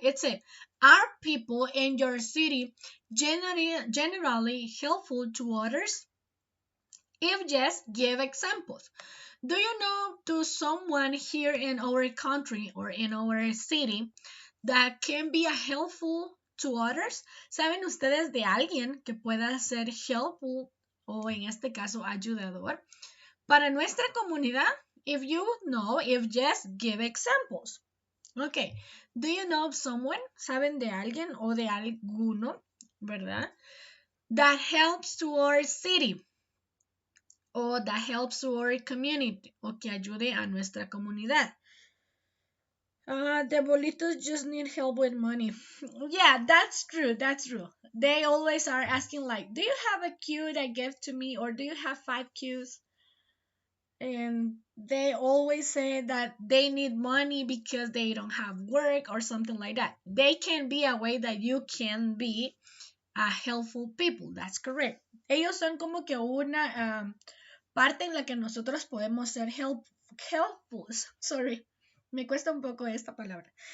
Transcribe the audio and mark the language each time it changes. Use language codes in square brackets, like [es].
[en] It said, are people in your city generally helpful to others? If yes, give examples. Do you know to someone here in our country or in our city that can be a helpful to others? [es] ¿Saben ustedes de alguien que pueda ser helpful o en este caso ayudador para nuestra comunidad? [en] If you know, if yes, give examples. Okay. [es] Do you know of someone? ¿Saben de alguien o de alguno, verdad? [en] That helps to our city o that helps to our community o que ayude a nuestra comunidad. The bolitos just need help with money. Yeah, that's true. That's true. They always are asking like, "Do you have a queue that give to me, or do you have 5 queues?" And they always say that they need money because they don't have work or something like that. They can be a way that you can be a helpful people. That's correct. [es] Ellos son como que una parte en la que nosotros podemos ser helpful. Sorry, me cuesta un poco esta palabra.